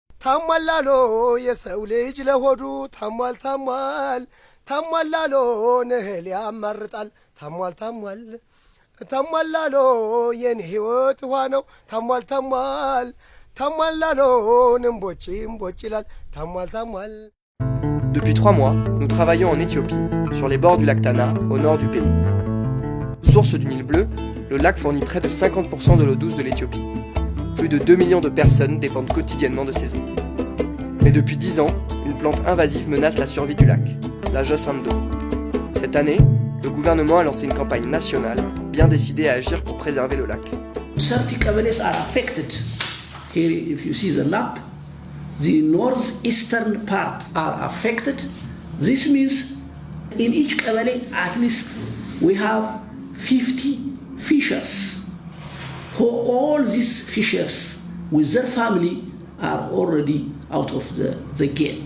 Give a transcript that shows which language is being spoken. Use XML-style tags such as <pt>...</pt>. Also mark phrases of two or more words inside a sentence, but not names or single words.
<am>ታሟላሎ የሰው ልጅ ለሆዱ ታሟል ታሟላሎ እህል ያማርጣል ታሟላሎ የኔ ሕይወት ውሃ ነው ታሟላሎ እምቦጭ ይላል ታሟል</am> <fr>Depuis 3 mois, nous travaillons en Éthiopie, sur les bords du lac Tana, au nord du pays. Source du Nil bleu, le lac fournit près de 50% de l'eau douce de l'Éthiopie. Plus de 2 millions de personnes dépendent quotidiennement de ces eaux. Mais depuis 10 ans, une plante invasive menace la survie du lac, la Josando. Cette année, le gouvernement a lancé une campagne nationale, bien décidée à agir pour préserver le lac.</fr> <en>30 Kabbales are affected. Here, if you see the map, the northeastern part are affected. This means in each Kabbale, at least we have 50 fishers. For all these fishers, with their family, are already out of the game.</en>